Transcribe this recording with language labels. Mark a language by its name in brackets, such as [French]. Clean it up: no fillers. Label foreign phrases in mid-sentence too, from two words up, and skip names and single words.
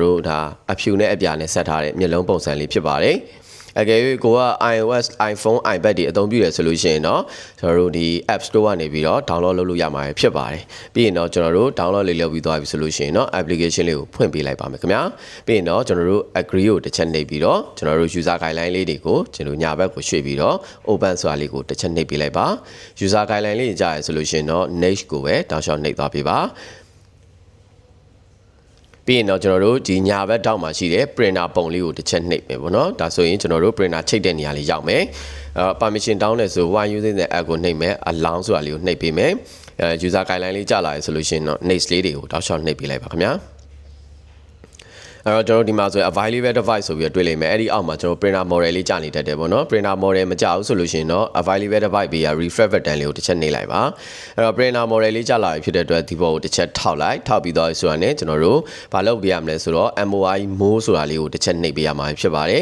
[Burmese] တို့ဒါအဖြူနဲ့အပြာနဲ့ဆက်ထားတဲ့မျက်လုံးပုံစံလေးဖြစ်ပါတယ်အကယ်၍ကိုက iOS iPhone iPad တွေအသုံးပြုရဆိုလို့ရှိရင်တော့ကျွန်တော်တို့ဒီ App Store ကနေပြီးတော့ download လုပ်လို့ရမှာဖြစ်ပါတယ်ပြီးရင်တော့ကျွန်တော်တို့ download လေးလုပ်ပြီးသွားပြီဆိုလို့ရှိရင်တော့ application လေးကိုဖွင့်ပေးလိုက်ပါမယ်ခင်ဗျာပြီးရင်တော့ကျွန်တော်တို့ agree ကိုတစ်ချက်နှိပ်ပြီးတော့ကျွန်တော်တို့ [English] user guideline [Burmese] လေးတွေကိုကျွန်တော်ညာဘက်ကိုရွှေ့ပြီးတော့ open ဆိုတာလေးကိုတစ်ချက်နှိပ်ပေးလိုက်ပါ [English] user guideline [Burmese] လေးကြားရဆိုလို့ရှိရင်တော့ next ကိုပဲတောက်လျှောက်နှိပ်သွားပေးပါ ပြီးရင်တော့ကျွန်တော်တို့ဒီညာဘက်တောက်မှာရှိတဲ့ printer ပုံလေးကိုတစ်ချက်နှိပ်မယ်ပေါ့နော်ဒါဆိုရင်ကျွန်တော်တို့ printer ချိတ်တဲ့နေရာလေးရောက်မယ်permission တောင်းတယ်ဆို [English] while using the app [Burmese] ကိုနှိပ်မယ် allow ဆိုတာလေးကိုနှိပ်ပေးမယ် [English] user guideline [Burmese] လေးကြာလာရဆိုလို့ရှိရင်တော့ next လေးတွေကိုတောက်လျှောက်နှိပ်ပေးလိုက်ပါခင်ဗျာ အဲ့တော့ကျွန်တော်ဒီမှာဆိုရင် [English] available device [Burmese] ဆိုပြီးတော့တွေ့လိမ့်မယ်အဲ့ဒီအောက်မှာကျွန်တော် [English] printer model [Burmese] လေးကြာနေတတ်တယ်ပေါ့နော် [English] printer model [Burmese] မကြာဘူးဆိုလို့ရှိရင်တော့ [English] available device [Burmese] ပေးရ [English] refresh button [Burmese] လေးကိုတစ်ချက်နှိပ်လိုက်ပါအဲ့တော့ [English] printer model [Burmese] လေးကြာလာပြီဖြစ်တဲ့အတွက်ဒီဘောကိုတစ်ချက်ထောက်လိုက်ထောက်ပြီးတော့ဆိုတာနဲ့ကျွန်တော်တို့ဘာလုပ်ပေးရမလဲဆိုတော့ [English] MOI mode [Burmese] ဆိုတာလေးကိုတစ်ချက်နှိပ်ပေးရမှာဖြစ်ပါတယ်